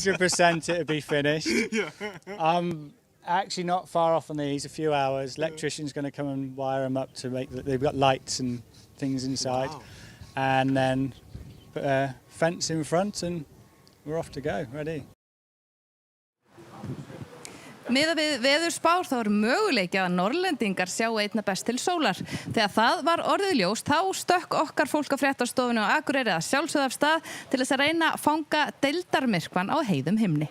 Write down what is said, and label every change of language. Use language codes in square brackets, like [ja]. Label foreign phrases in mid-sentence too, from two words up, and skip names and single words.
[en] 100% it'll be finished. Yeah. I'm actually not far off on these, a few hours. Electrician's going to come and wire them up to make they've got lights and things inside. Wow. And then put a fence in front and we're off to go, ready. [is] Miðað við veðurspár þá er möguleiki að Norrlendingar sjá einna best til sólar. Þegar það var orðið ljóst þá stökk okkar fólk á fréttastofunni á Akureyri að sjálfsögðu af stað til þess að reyna að fanga deildarmyrkvann á heiðum himni.